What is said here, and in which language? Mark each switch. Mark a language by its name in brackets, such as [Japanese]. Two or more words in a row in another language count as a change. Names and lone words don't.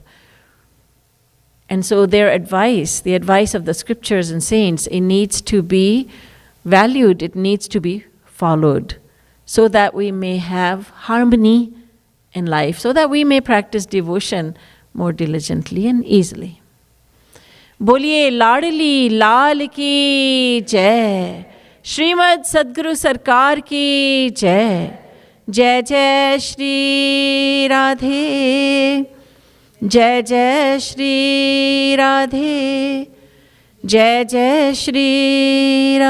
[English] And so their advice, the advice of the scriptures and saints, it needs to be valued, it needs to be followed, so that we may have harmony in life, so that we may practice devotion more diligently and easily. [Hindi] बोलिए लाडली लाल की जय, श्रीमद् सद्गुरु सरकार की जय, जय जय श्री राधे, जय जय श्री राधे, जय जय श्री राधे.